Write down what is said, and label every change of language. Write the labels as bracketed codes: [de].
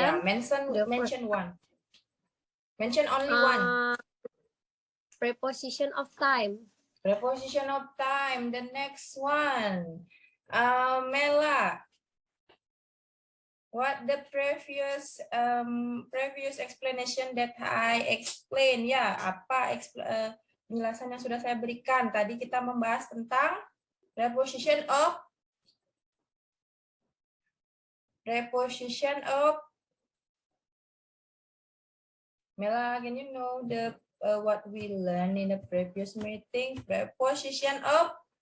[en] Yeah, mention one. Mention only one. Preposition of time. Preposition of time. The next one. Mela. What the previous explanation that I explained? [id] Ya, apa penjelasan yang sudah saya berikan? Tadi kita membahas tentang [en] preposition of Mela, can you know the what we learned in the previous meeting? Preposition of.